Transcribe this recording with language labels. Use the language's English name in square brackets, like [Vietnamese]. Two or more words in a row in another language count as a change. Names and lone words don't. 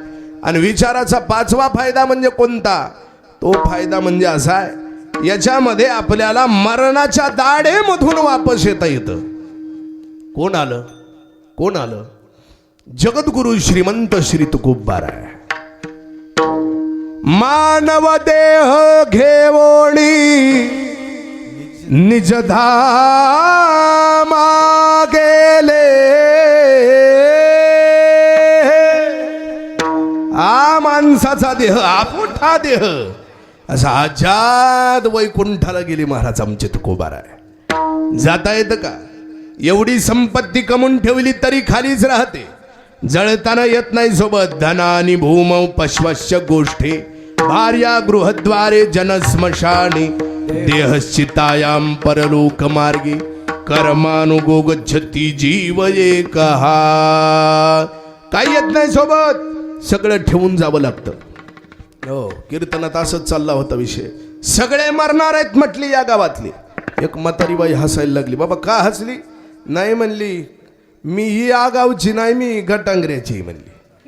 [Marathi] आणि विचाराचा पाचवा फायदा म्हणजे कोणता? तो फायदा म्हणजे असा आहे याच्यामध्ये आपल्याला मरणाच्या दाढेमधून वापस येता येतं. कोण आलं? कोण आलं? जगद्गुरु श्रीमंत श्री तुकोबार आहे. मानव देह घेवोणी निज धामा गेले. हा माणसाचा देह आपोठा देह असा आजाद वैकुंठाला गेली महाराज आमचे तुकोबार आहे. जाता येतं का? एवढी संपत्ती कमवून ठेवली तरी खालीच राहते. जळताना येत नाही सोबत. [Sanskrit] धनानी भूम पश्वश्य गोष्ठी भार्या गृहद्वारे जनस्मशानी देहश्चितायाम परलोक मार्गी कर्मानुगो गच्छति जीव एकहा. [Marathi] काही येत नाही सोबत. सगळं ठेवून जावं लागतं. हो, कीर्तनात असंच चालला होता विषय. सगळे मरणार आहेत म्हटली या गावातली. एक म्हातारी बाई हसायला लागली. बाबा का हसली? नाही म्हणली मी ही या गावची नाही, मी घटांगऱ्याची म्हणली.